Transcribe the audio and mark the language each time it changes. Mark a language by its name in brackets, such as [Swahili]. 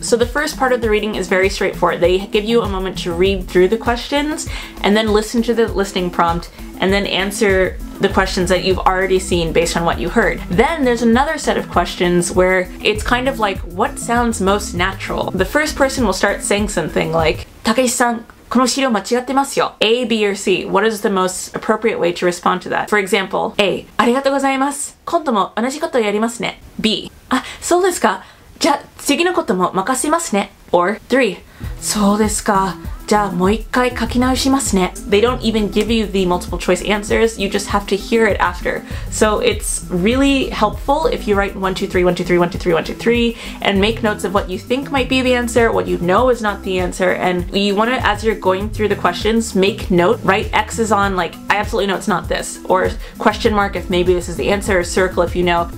[English] So the first part of the reading is very straightforward. They give you a moment to read through the questions and then listen to the listening prompt and then answer the questions that you've already seen based on what you heard. Then there's another set of questions where it's kind of like, what sounds most natural? The first person will start saying something like, Takeshi-san, [Japanese] この資料間違ってますよ. [English] A, B, or C. What is the most appropriate way to respond to that? For example, A. [Japanese] ありがとうございます。今度も同じことやりますね. B. あ、そうですか。じゃあ次のことも任せますね. Or 3. そうですか。じゃあもう一回書き直しますね. [English] They don't even give you the multiple choice answers, you just have to hear it after. So it's really helpful if you write 1, 2, 3, 1, 2, 3, 1, 2, 3, 1, 2, 3, and make notes of what you think might be the answer, what you know is not the answer, and you want to, as you're going through the questions, make note, write X's on like, I absolutely know it's not this, or question mark if maybe this is the answer, or circle if you know.